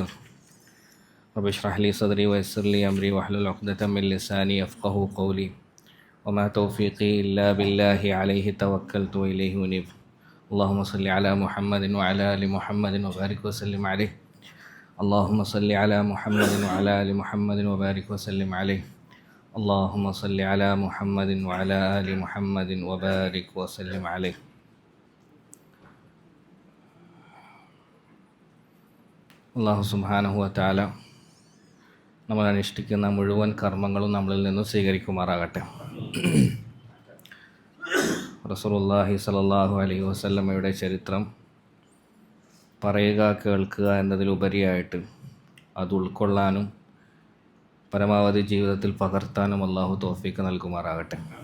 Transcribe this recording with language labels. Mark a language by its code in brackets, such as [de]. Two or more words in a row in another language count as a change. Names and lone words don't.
[ar] رب اشرح لي صدري ويسر لي أمري واحلل عقدة من لساني يفقه قولي وما توفيقي إلا بالله عليه توكلت وإليه أنيب اللهم صل على محمد وعلى آل محمد وبارك وسلم عليه اللهم صل على محمد وعلى آل محمد وبارك وسلم عليه اللهم صل على محمد وعلى آل محمد وبارك وسلم عليه. الله سبحانه وتعالى [ml] നമ്മൾ അനുഷ്ഠിക്കുന്ന മുഴുവൻ കർമ്മങ്ങളും നമ്മളിൽ നിന്നും സ്വീകരിക്കുമാറാകട്ടെ. [ar] رسول الله صلى الله عليه [ml] വസല്ലമയുടെ ചരിത്രം പറയുക കേൾക്കുക എന്നതിലുപരിയായിട്ട് അത് ഉൾക്കൊള്ളാനും പരമാവധി ജീവിതത്തിൽ പകർത്താനും അല്ലാഹു തൗഫീഖ് നൽകുമാറാകട്ടെ.